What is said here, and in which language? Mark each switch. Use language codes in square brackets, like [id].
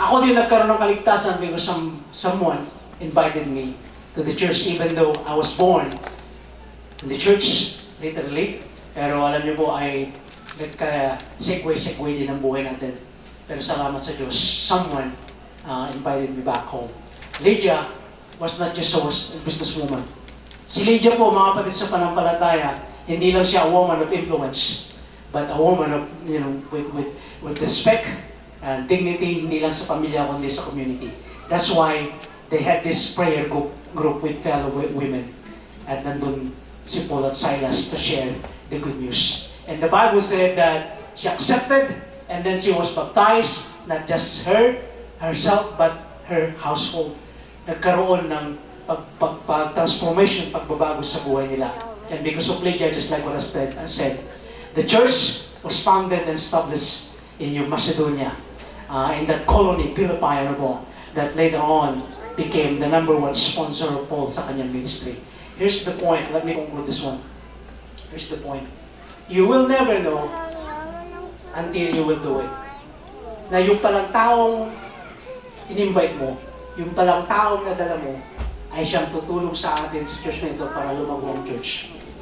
[tl] Ako din nagkaroon ng kaligtasan [en] because someone invited me to the church even though I was born in the church, literally. [tl] Pero alam niyo po ay nagka-segue din ang buhay natin. Pero salamat sa Diyos, [en] someone invited me back home. Lydia was not just a businesswoman. [tl] Si Lydia po, mga kapatid sa panampalataya, hindi lang siya [en] a woman of influence, but a woman of, with respect and dignity, [tl] hindi lang sa pamilya, kundi sa community. [en] That's why they had this prayer group with fellow women. [tl] At nandun si Paul at Silas [en] to share the good news. And the Bible said that she accepted and then she was baptized, not just herself, but her household. [tl] Nagkaroon ng transformation, pagbabago sa buhay nila. [en] And because of Lydia, just like what I said, the church was founded and established in New Macedonia, in that colony, Philippi, that later on became the #1 sponsor of Paul [tl] sa kanyang ministry. [en] Here's the point. Let me conclude this one. Here's the point. You will never know until you will do it. [tl] Na yung palang taong in-invite mo, yung palang taong nadala mo, ay siyang tutulong sa atin sa church na ito para lumago ang church.